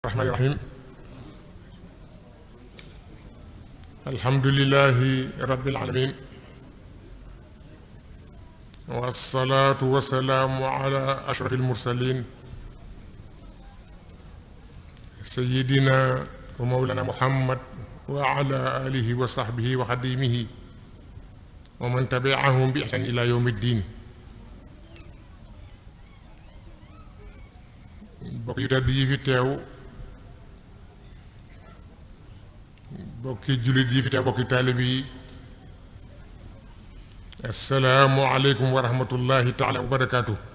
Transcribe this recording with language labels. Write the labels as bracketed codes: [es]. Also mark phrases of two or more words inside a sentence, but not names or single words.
[ar] الرحمن الرحيم الحمد لله رب العالمين والصلاة والسلام على أشرف المرسلين سيدنا ومولانا محمد وعلى آله وصحبه وخديمه ومن تبعهم بإحسان إلى يوم الدين. [wo] bokk yu tedd yi fi teew bokki jullit yi fi teew bokki taalib yi [ar] السلام عليكم ورحمة الله تعالى وبركاته.